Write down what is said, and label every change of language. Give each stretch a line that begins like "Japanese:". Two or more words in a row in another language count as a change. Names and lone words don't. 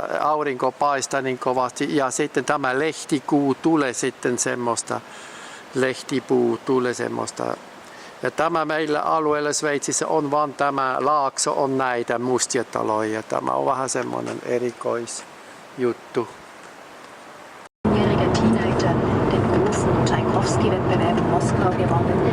Finnish: Aurinko paistaa niin kovasti ja sitten tämä lehtikuu tulee sitten semmoista, lehtipuu tulee semmoista. Ja tämä meillä alueella Sveitsissä on vain tämä laakso, on näitä mustia taloja. Tämä on vähän semmoinen erikoisjuttu.
German: Teenager den großen Tchaikovsky-Wettbewerb in Moskau gewonnen.